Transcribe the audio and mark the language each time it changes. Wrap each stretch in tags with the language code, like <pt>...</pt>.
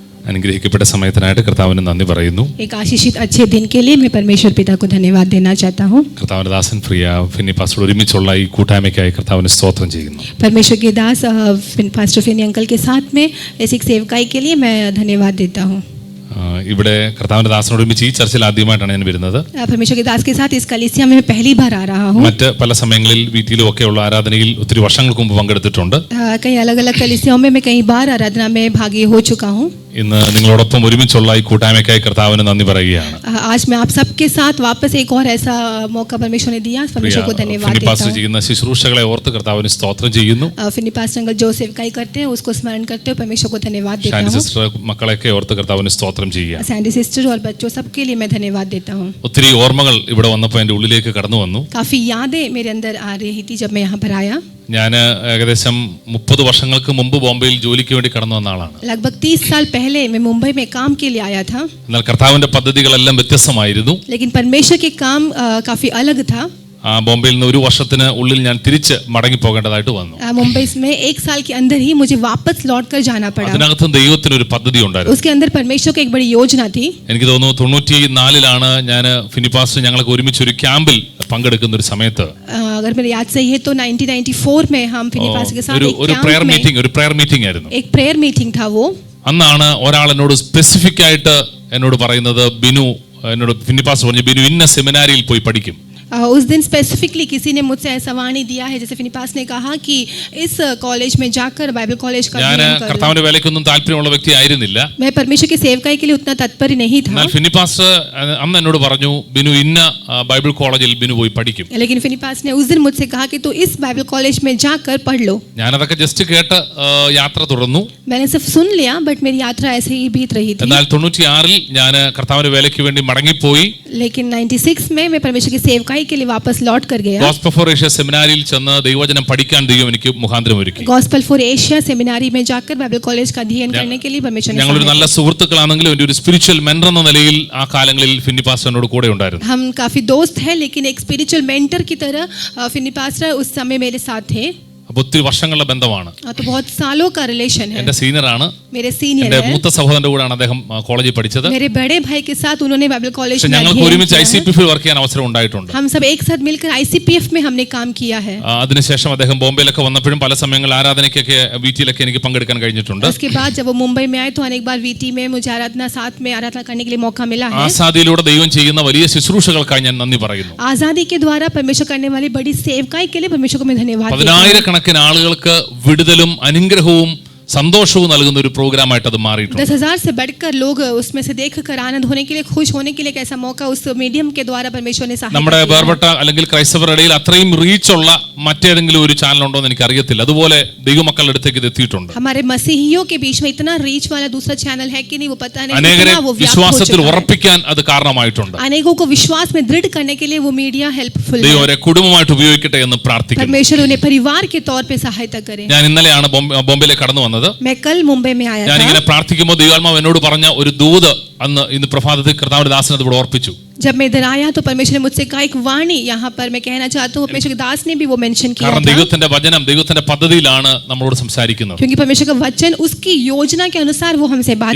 <ml>അനുഗ്രഹിക്കപ്പെട്ട സമയത്തിനായിട്ട് കർത്താവിന് നന്ദി പറയുന്നു.</ml> <hi>एक आशीषित अच्छे दिन के लिए मैं परमेश्वर पिता को धन्यवाद देना चाहता हूँ.</hi> <ml>കർത്താവിന്റെ ദാസൻ പ്രിയ ഫിന്നി പാസ്റ്റർ ഒരുമിച്ചുള്ള ഈ കൂട്ടായ്മയ്ക്കായി കർത്താവിന് സ്തോത്രം ചെയ്യുന്നു.</ml> <hi>परमेश्वर के दास पास्टर फिनी अंकल के साथ में ऐसी सेवकाई के लिए मैं धन्यवाद देता हूँ.</hi> <ml>ഇവിടെ കർത്താവിന്റെ ദാസനോട് ഒരുമിച്ച് ഈ ചർച്ചിൽ ആദ്യമായിട്ടാണ് ഞാൻ വരുന്നത്.</ml> <hi>परमेश्वर के दास के साथ इस कलीसिया में मैं पहली बार आ रहा हूँ.</hi> <ml>മറ്റ് പല സമയങ്ങളിൽ വീട്ടിലും ഒക്കെയുള്ള ആരാധനയിൽ ഒത്തിരി വർഷങ്ങൾക്ക് മുമ്പ് പങ്കെടുത്തിട്ടുണ്ട്.</ml> <hi>कई अलग अलग कलीसियाओं में मैं कई बार आराधना में भागी हो चुका हूँ.</hi> <ml>ഇന്ന് നിങ്ങളോടൊപ്പം ഒരുമിച്ചുള്ള ഈ കൂട്ടായ്മയ്ക്കായി കർത്താവിന് നന്ദി പറയുകയാണ്.</ml> <hi>आज मैं आप सबके साथ वापस एक और ऐसा मौका परमेश्वर ने दिया. परमेश्वर को धन्यवाद देता</hi> <ml>ഫിനിപ്പാസ്റ്റർ</ml> <hi>हूँ.</hi> <ml>ചെയ്യുന്ന ശുശ്രൂഷകളെ ഓർത്ത് കർത്താവിന് സ്തോത്രം ചെയ്യുന്നു.</ml> <hi>फिनी पास्टर अंकल जो सेवकाई करते हैं उसको स्मरण करते हुए परमेश्वर को धन्यवाद देता</hi> <ml>ഷാനി</ml> <hi>हूँ.</hi> <ml>സിസ്റ്റർ മക്കളെയൊക്കെ ഓർത്ത് കർത്താവിന് സ്തോത്രം ചെയ്യുക.</ml> <hi>सैंडी सिस्टर और बच्चों सबके लिए मैं धन्यवाद देता हूँ.</hi> <ml>ഒത്തിരി ഓർമ്മകൾ ഇവിടെ വന്നപ്പോൾ എൻ്റെ ഉള്ളിലേക്ക് കടന്നു വന്നു.</ml> <hi>काफी यादें मेरे अंदर आ रही थी जब मैं यहाँ पर आया.</hi> <ml>ഞാൻ ഏകദേശം 30 വർഷങ്ങൾക്ക് മുമ്പ് ബോംബെയിൽ ജോലിക്ക് വേണ്ടി കടന്നു വന്ന ആളാണ്.</ml> <hi>लगभग 30 साल पहले मैं मुंबई में काम के लिए आया था.</hi> <ml>എന്നാൽ കർത്താവിന്റെ പദ്ധതികളെല്ലാം വ്യത്യസ്തമായിരുന്നു.</ml> <hi>लेकिन परमेश्वर के काम काफी अलग था.</hi> <ml>ബോംബെയിൽ നിന്ന് ഒരു വർഷത്തിന് ഉള്ളിൽ ഞാൻ തിരിച്ച് മടങ്ങി പോകേണ്ടതായിട്ട് വന്നു.</ml> <hi>मुंबई में 1 साल के अंदर ही मुझे वापस लौट कर जाना पड़ा.</hi> <ml>അതിനകത്ത് ദൈവത്തിന് ഒരു പദ്ധതി ഉണ്ടായിരുന്നു.</ml> <hi>उसके अंदर परमेश्वर की एक बड़ी योजना थी.</hi> <ml>എനിക്ക് തോന്നുന്നു 94-ലാണ് ഞാൻ ഫിനിപ്പാസ്റ്റർ ഞങ്ങൾക്ക് ഒരുമിച്ച് ഒരു ക്യാമ്പിൽ പങ്കെടുക്കുന്ന ഒരു സമയത്ത്</ml> <hi>अगर मेरी याद सही है तो 1994 में हम फिनी पास्टर के साथ</hi> <ml>ഒരു പ്രയർ മീറ്റിംഗ് ആയിരുന്നു.</ml> <hi>एक प्रेयर मीटिंग था वो.</hi> <ml>അന്നാണ് ഒരാൾ എന്നോട് സ്പെസിഫിക് ആയിട്ട് എന്നോട് പറയുന്നത്, ബിനു എന്നോട് ഫിനിപ്പാസ്റ്റർ പറഞ്ഞു, ബിനു ഇന്ന സെമിനാരിയിൽ പോയി പഠിക്കും.</ml> <hi>उस दिन स्पेसिफिकली किसी ने मुझसे ऐसा वाणी दिया है, जैसे फिनिपास ने कहा कि इस कॉलेज में जाकर बाइबल कॉलेज का</hi> <ml>ഞാൻ കർത്താവിന്റെ വേലയ്ക്കൊന്നും താല്പര്യമുള്ള വ്യക്തി ആയിരുന്നില്ല.</ml> <hi>मैं परमेश्वर की सेवकाई के लिए उतना तत्पर नहीं था.</hi> <ml>എന്നാൽ ഫിനിപ്പാസ്റ്റർ അന്ന് എന്നോട് പറഞ്ഞു, ബിനു ഇന്ന ബൈബിൾ കോളേജിൽ ബിനു പോയി പഠിക്കും.</ml> <hi>लेकिन फिनिपास ने उस दिन मुझसे कहा कि तू इस बाइबल कॉलेज में जाकर पढ़ लो.</hi> <ml>ഞാനതൊക്കെ ജസ്റ്റ് കേട്ട് യാത്ര തുടർന്നു.</ml> <hi>मैंने सिर्फ सुन लिया, बट मेरी यात्रा ऐसे ही बीत रही थी.</hi> <ml>എന്നാൽ 96-ൽ ഞാൻ കർത്താവിന്റെ വേലയ്ക്ക് വേണ്ടി മടങ്ങിപ്പോയി.</ml> <hi>लेकिन 96 में मैं परमेश्वर की सेवकाई के लिए वापस लौट कर गया.</hi> <ml>ഗോസ്പൽ ഫോർ ഏഷ്യ സെമിനാരിയിൽ ചെന്ന് ദൈവവചനം പഠിക്കാൻ ദൈവം എനിക്ക് മുഖാന്തരം ഒരുക്കി.</ml> <hi>गॉस्पेल फॉर एशिया सेमिनारी में जाकर बाइबल कॉलेज का अध्ययन करने के लिए परमेश्वर ने</hi> <ml>ഞങ്ങളൊരു നല്ല സുഹൃത്തുക്കളാണെങ്കിലും എൻ്റെ ഒരു സ്പിരിച്വൽ മെന്റർ എന്ന നിലയിൽ ആ കാലങ്ങളിൽ ഫിന്നി പാസ്റ്ററിനോട് കൂടെ ഉണ്ടായിരുന്നു.</ml> <hi>हम काफी दोस्त हैं, लेकिन एक स्पिरिचुअल मेंटर की तरह फिनी पास्टर उस समय मेरे साथ थे.</hi> <ml>അപ്പോൾ ഒത്തിരി വർഷങ്ങളുടെ ബന്ധമാണ്.</ml> <hi>तो बहुत सालों का रिलेशन है.</hi> <ml>എൻ്റെ സീനിയറാണ്.</ml> <hi>मेरे सीनियर</hi> <ml>എൻ്റെ</ml> <hi>हैं.</hi> <ml>മൂത്ത സഹോദരന്റെ കൂടെയാണ് അദ്ദേഹം കോളേജിൽ പഠിച്ചത്.</ml> <hi>मेरे बड़े भाई के साथ उन्होंने बाइबल कॉलेज में</hi> <ml>ഞങ്ങൾക്ക് ഒരുമിച്ച് ICPF വർക്ക് ചെയ്യാൻ അവസരം ഉണ്ടായിട്ടുണ്ട്.</ml> <hi>हम सब एक साथ मिलकर ICPF में हमने काम किया है.</hi> <ml>അതിനുശേഷം അദ്ദേഹം ബോംബെയിലൊക്കെ വന്നപ്പോഴും പല സമയങ്ങളിൽ ആരാധനയ്ക്കൊക്കെ വീട്ടിലൊക്കെ എനിക്ക് പങ്കെടുക്കാൻ കഴിഞ്ഞിട്ടുണ്ട്.</ml> <hi>उसके बाद जब वो मुंबई में आए तो अनेक बार वीटी में मुझे आराधना साथ में आराधना करने के लिए मौका मिला है.</hi> <ml>ആസാദിയിലൂടെ ദൈവം ചെയ്യുന്ന വലിയ ശുശ്രൂഷകൾക്കായി ഞാൻ നന്ദി പറയുന്നു.</ml> <hi>आजादी के द्वारा परमेश्वर करने वाली बड़ी सेवकाई के लिए परमेश्वर को मैं धन्यवाद देता हूं.</hi> <ml>10,000-കണക്കിന് ആളുകൾക്ക് വിടുതലും അനുഗ്രഹവും സന്തോഷവും നൽകുന്ന ഒരു പ്രോഗ്രാമായിട്ട് അത് മാറിയിട്ടുണ്ട്.</ml> <hi>10,000 से बढ़कर लोग उसमें से देखकर आनंद होने के लिए, खुश होने के लिए एक ऐसा मौका उस मीडियम के द्वारा परमेश्वर ने सहायता</hi> <ml>നമ്മുടെ വേർപെട്ട അല്ലെങ്കിൽ ക്രൈസ്തവരുടെ ഇടയിൽ അത്രയും റീച്ചുള്ള മറ്റേതെങ്കിലും ഒരു ചാനൽ ഉണ്ടോ എന്ന് എനിക്ക് അറിയത്തില്ല. അതുപോലെ ദൈവമക്കളുടെ അടുത്തേക്ക് ഇത് എത്തിയിട്ടുണ്ട്.</ml> <hi>हमारे मसीहियों के बीच में इतना रीच वाला दूसरा चैनल है कि नहीं वो पता नहीं.</hi> <ml>അനേകരെ വിശ്വാസത്തിൽ ഉറപ്പിക്കാൻ അത് കാരണമായിട്ടുണ്ട്.</ml> <hi>अनेकों को विश्वास में दृढ़ करने के लिए वो मीडिया हेल्पफुल है.</hi> <ml>ദൈവം അവരെ കുടുംബമായിട്ട് ഉപയോഗിക്കട്ടെ എന്ന് പ്രാർത്ഥിക്കുന്നു.</ml> <hi>परमेश्वर उन्हें परिवार के तौर पे सहायता करे.</hi> <ml>ഞാൻ ഇന്നലെയാണ് ബോംബെയിലേക്ക് കടന്നു വന്നത്.</ml> <hi>मैं कल मुंबई में आया</hi> <ml>ഞാൻ</ml> <hi>था.</hi> <ml>ഇങ്ങനെ പ്രാർത്ഥിക്കുമ്പോൾ ദൈവാത്മാവ് എന്നോട് പറഞ്ഞ ഒരു ദൂത് ഇന്ന് പ്രഭാതത്തിൽ കർത്താവിന്റെ ദാസൻ അത് ഇവിടെ ഓർപ്പിച്ചു.</ml> <hi>जब मैं इधर आया तो परमेश्वर ने मुझसे कहा एक वाणी यहाँ पर मैं कहना चाहता हूँ. परमेश्वर के दास ने भी वो मेंशन किया</hi> <ml>കാരണം</ml> <hi>था.</hi> <ml>ദൈവത്തിന്റെ വചനം ദൈവത്തിന്റെ പദ്ധതിയിലാണ് നമ്മളോട് സംസാരിക്കുന്നത്.</ml> <hi>क्योंकि परमेश्वर का वचन उसकी योजना के अनुसार वो हमसे बात</hi>